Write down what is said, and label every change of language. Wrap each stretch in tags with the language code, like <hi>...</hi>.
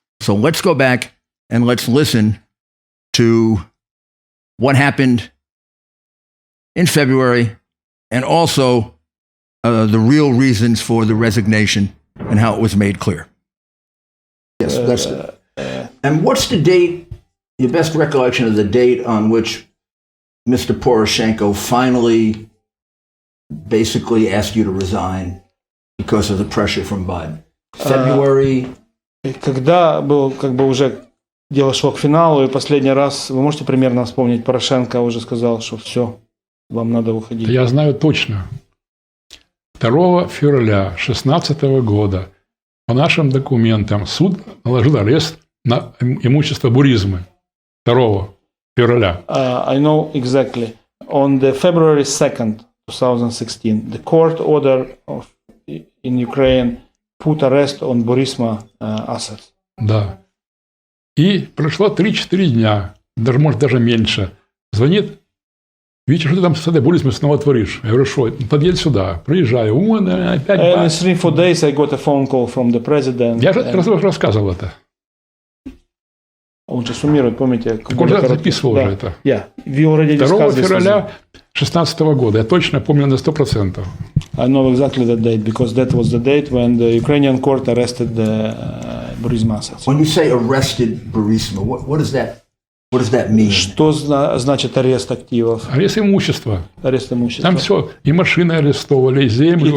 <en>So let's go back and let's listen to what happened in February and also the real reasons for the resignation and how it was made clear. Yes, that's good. And what's the date, your best recollection of the date on which Mr. Poroshenko finally basically asked you to resign because of the pressure from Biden? February?</en> <ru>Когда был уже дело шло к финалу, и последний раз, вы можете примерно вспомнить, Порошенко уже сказал, что все, вам надо уходить? Я знаю точно. 2 февраля 2016 года по нашим документам суд наложил арест на имущество Буризмы. 2 февраля.</ru> <en>I know exactly. On the February 2nd, 2016, the court order in Ukraine put arrest on Burisma assets.</en> <ru>Да. И прошло 3-4 дня, даже меньше. Звонит: Витя, что ты там с этой Бурисмой снова творишь? Я говорю: что? Подъедь сюда. Приезжаю. Он опять...</ru> <en>And in 3-4 days I got a phone call from the president.</en> <ru>Я же рассказывал это. Он же суммирует, помните? Так он же записывал уже это. 2 февраля 2016 года. Я точно помню на 100%.</ru> <en>I know exactly that date, because that was the date when the Ukrainian court arrested the Burisma assets. When you say arrested Burisma, what does that mean?</en> <ru>Что значит арест активов? Арест имущества. Арест имущества. Там все, и машины арестовали, и землю.</ru>